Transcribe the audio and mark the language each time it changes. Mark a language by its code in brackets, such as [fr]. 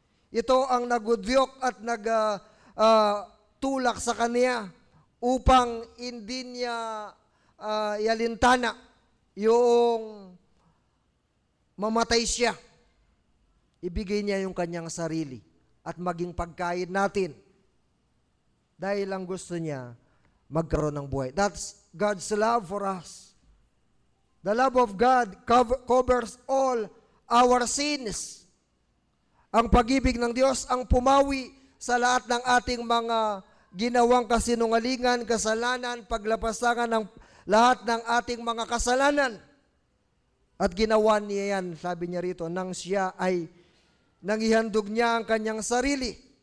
[tl] Ito ang nagudyok at nagtulak sa kanya upang hindi niya yalintana yung mamatay siya. Ibigay niya yung kanyang sarili at maging pagkain natin. Dahil lang gusto niya magkaroon ng buhay. [en] That's God's love for us. The love of God covers all our sins. [tl] Ang pag-ibig ng Diyos ang pumawi sa lahat ng ating mga ginawang kasinungalingan, kasalanan, paglapastangan ng lahat ng ating mga kasalanan. At ginawa niya yan, sabi niya rito, nang siya ay nangihandog niya ang kanyang sarili.